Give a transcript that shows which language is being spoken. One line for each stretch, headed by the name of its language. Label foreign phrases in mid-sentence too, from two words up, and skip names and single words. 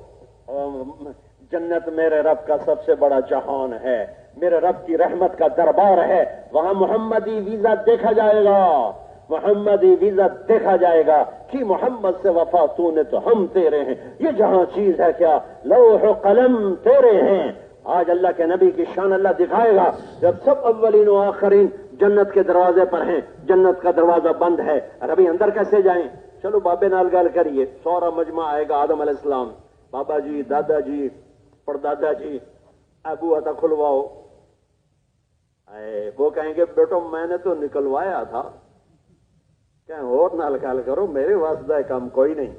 Urdu: جنت میرے رب کا سب سے بڑا جہان ہے، میرے رب کی رحمت کا دربار ہے، وہاں محمدی ویزا دیکھا جائے گا، محمدی ویزا دیکھا جائے گا کہ محمد سے وفا تو نے تو ہم تیرے ہیں۔ یہ جہاں چیز ہے کیا، لوح و قلم تیرے ہیں۔ آج اللہ کے نبی کی شان اللہ دکھائے گا جب سب اولین و آخرین جنت کے دروازے پر ہیں، جنت کا دروازہ بند ہے، ابھی اندر کیسے جائیں؟
Punjabi: چلو بابے نال گل کریے،
Urdu: سورا مجمع آئے گا، آدم علیہ السلام، بابا جی، دادا جی، پردادا جی، ابو عطا کھلواؤ۔ وہ کہیں گے بیٹو میں نے تو نکلوایا تھا، کہیں
Punjabi: اور نال گل کرو،
Urdu: میرے واسطہ کام کوئی نہیں۔